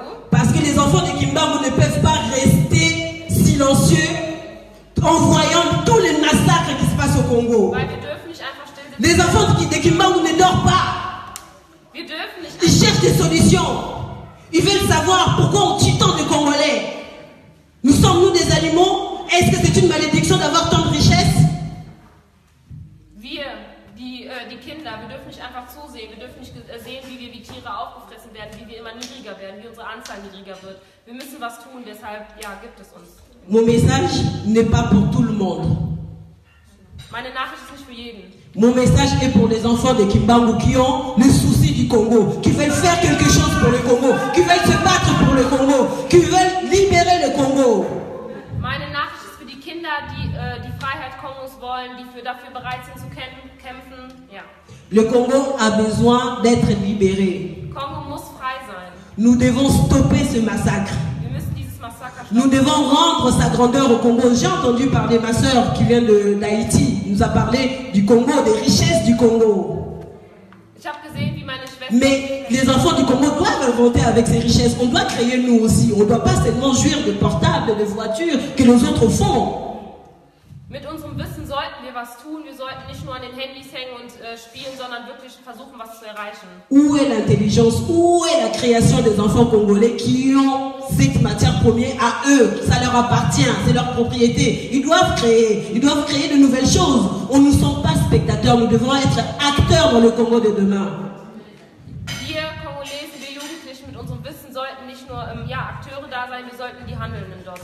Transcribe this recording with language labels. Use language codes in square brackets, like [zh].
[fr] Parce que les enfants de Kimbangu ne peuvent pas rester silencieux en voyant tous les massacres qui se passent au Congo. Les enfants de Kimbangu ne dorment pas. Ils cherchent des solutions. Ils veulent savoir pourquoi on tue tant de Congolais. Nous sommes-nous des animaux? Est-ce que c'est une malédiction d'avoir tant de richesses? [de] Die Kinder, wir dürfen nicht einfach zusehen, wir dürfen nicht sehen, wie wir wie Tiere aufgefressen werden, wie wir immer niedriger werden, wie unsere Anzahl niedriger wird. Wir müssen was tun, deshalb ja, gibt es uns. [fr] Mon message n'est pas pour tout le monde. [de] Meine Nachricht ist nicht für jeden. [fr] Mon message est pour les enfants de Kimbangu qui ont le souci du Congo, qui veulent faire quelque chose pour le Congo, qui veulent se battre pour le Congo, qui veulent libérer le Congo. [de] Meine Nachricht ist für die Kinder, die die Freiheit Kongos wollen, die dafür bereit sind zu kämpfen. Ja. [fr] Le Congo a besoin d'être libéré. [de] Kongo muss frei sein. [fr] Nous devons stopper ce massacre. [de] Wir müssen dieses Massaker stoppen. [fr] Nous devons rendre sa grandeur au Congo. J'ai entendu parler ma soeur qui vient d'Haïti. Nous a parlé du Congo, des richesses du Congo. [de] Ich habe gesehen, wie meine Schwester. [fr] Mais les enfants du Congo doivent inventer avec ces richesses. On doit créer nous aussi. On ne doit pas seulement jouir de portables, de voitures que les autres font. [de] Mit unserem Wissen sollten wir was tun. Wir sollten nicht nur an den Handys hängen und spielen, sondern wirklich versuchen, was zu erreichen. [fr] Où est l'intelligence? Où est la création des enfants congolais qui ont cette matière première à eux? Ça leur appartient, c'est leur propriété. Ils doivent créer de nouvelles choses. On ne sommes pas spectateurs, nous devons être acteurs dans le Congo de demain. [de] Wir Kongolesen, wir Jugendlichen mit unserem Wissen sollten nicht nur Akteure da sein, wir sollten die Handelnden dort sein.